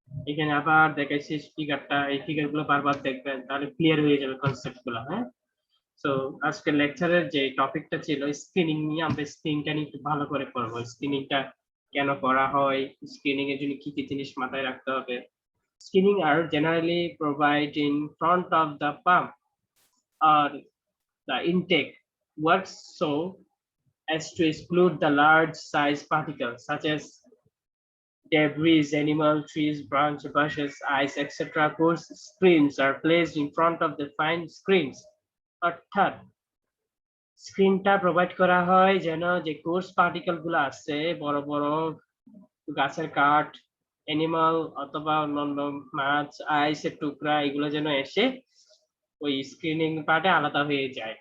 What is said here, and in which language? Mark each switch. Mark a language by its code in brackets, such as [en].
[bn] এখানে আবার দেখাইছি ফিগারটা, এই ফিগার গুলো বারবার দেখবেন, তাহলে ক্লিয়ার হয়ে যাবে কনসেপ্ট গুলো। হ্যাঁ, তো আজকের লেকচারের যে টপিকটা ছিল স্ক্রিনিং নিয়ে, আমরা স্ক্রিনিংটা নিয়ে একটু ভালো করে পড়বো। স্ক্রিনিংটা কেন করা হয়, স্ক্রিনিং এর জন্য কি কি জিনিস মাথায় রাখতে হবে। [en] Screening are generally provided in front of the pump or the intake works so as to exclude the large size particles such as debris, animal, trees, branch, bushes, ice, etc. Coarse screens are placed in front of the fine screens. [bn] অর্থাৎ স্ক্রিনটা provide করা হয় যেন যে course particle গুলো আছে বড় বড় গাছের কাঠ, অ্যানিমাল অথবা অন্যান্য মাছ, আইসের টুকরা এগুলো যেন এসে ওই স্ক্রিনিং পার্টে আলাদা হয়ে যায়।